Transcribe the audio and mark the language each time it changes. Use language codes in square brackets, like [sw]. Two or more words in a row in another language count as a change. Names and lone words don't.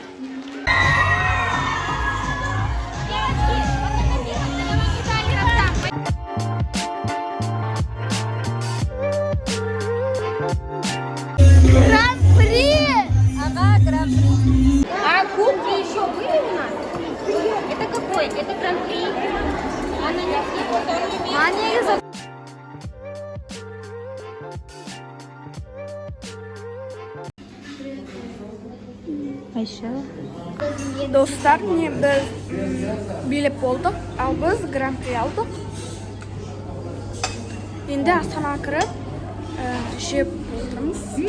[ru] Гран-при! Ага, гран-при. А кубки еще были у нас? Это какой? Это гран-при? Они из... Айша. [kk] Достар, не біз билеп болдық, ал біз гран-при алдық. Енді Астанаға кіріп, жеп отырмыз.